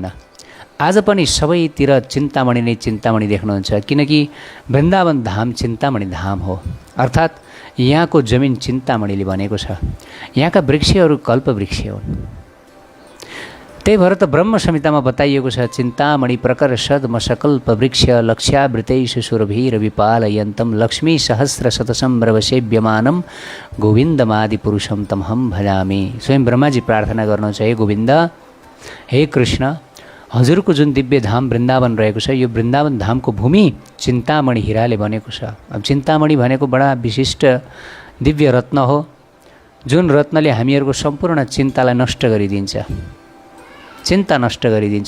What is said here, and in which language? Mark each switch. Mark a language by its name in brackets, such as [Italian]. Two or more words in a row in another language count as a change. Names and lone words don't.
[Nepali] आज पनि सबैतिर चिन्तामणि नै चिन्तामणि देख्नुहुन्छ, किनकि वृन्दावन धाम चिन्तामणि धाम हो। अर्थात् यहाँको जमिन चिन्तामणिले बनेको छ, यहाँका वृक्षहरू कल्पवृक्ष हुन्। त्यही भएर त ब्रह्म संहितामा बताइएको छ, [Sanskrit] चिन्तामणि प्रकर सद्मसकल्प वृक्ष लक्ष्यावृतैषु सुरभिर विपालयन्तं लक्ष्मी सहस्र शतसम्भ्रव सेव्यमानं गोविन्दमादि पुरुषं तमहं भजामि। [Nepali] स्वयं ब्रह्माजी प्रार्थना गर्नुहुन्छ, हे गोविन्द, हे कृष्ण, हजुरको जुन दिव्य धाम वृन्दावन रहेको छ, यो वृन्दावन धामको भूमि चिन्तामणि हिराले बनेको छ। अब चिन्तामणि भनेको बडा विशिष्ट दिव्य रत्न हो, जुन रत्नले हामीहरूको सम्पूर्ण चिन्तालाई नष्ट गरिदिन्छ, चिन्ता नष्ट गरिदिन्छ।